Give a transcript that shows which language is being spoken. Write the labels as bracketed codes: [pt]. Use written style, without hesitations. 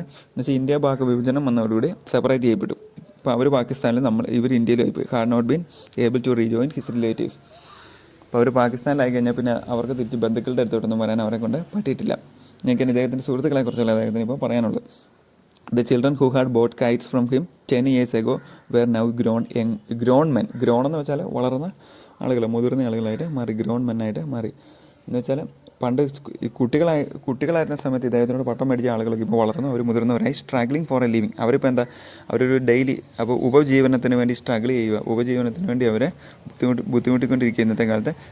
[ml] എന്ന് വെച്ചാൽ ഇന്ത്യ പാക് വിഭജനം വന്നതോടുകൂടി സെപ്പറേറ്റ് ചെയ്യപ്പെട്ടു. അപ്പോൾ അവർ പാകിസ്ഥാനിൽ ഇവർ ഇന്ത്യയിലായി പോയി. [en] Had not been able to rejoin his relatives. [ml] അപ്പോൾ അവർ പാകിസ്ഥാനിലായി കഴിഞ്ഞാൽ പിന്നെ അവർക്ക് തിരിച്ച് ബന്ധുക്കളുടെ അടുത്തോട്ടൊന്നും വരാൻ അവരെ കൊണ്ട് പറ്റിയിട്ടില്ല. എനിക്ക് ഇദ്ദേഹത്തിൻ്റെ സുഹൃത്തുക്കളെ കുറിച്ചുള്ള അദ്ദേഹത്തിന് ഇപ്പോൾ പറയാനുള്ളത്. [en] The children who had bought kites from him 10 years ago were now grown men. [ml] Grown എന്ന് വെച്ചാൽ വളർന്ന ആളുകൾ, മുതിർന്ന ആളുകളായിട്ട് മാറി, ഗ്രോൺ മെന്നായിട്ട് മാറി. എന്ന് വെച്ചാൽ പണ്ട് കുട്ടികളായിരുന്ന സമയത്ത് ഇദ്ദേഹത്തിനോട് പട്ടം മേടിച്ച ആളുകളൊക്കെ ഇപ്പോൾ വളർന്നു, അവർ മുതിർന്നവരായി. [en] Struggling for a living. [ml] അവരിപ്പോൾ എന്താ, അവരൊരു ഡെയിലി അപ്പോൾ ഉപജീവനത്തിന് വേണ്ടി സ്ട്രഗിൾ ചെയ്യുക, ഉപജീവനത്തിന് വേണ്ടി അവരെ ബുദ്ധിമുട്ടിക്കൊണ്ടിരിക്കുക ഇന്നത്തെ കാലത്ത്.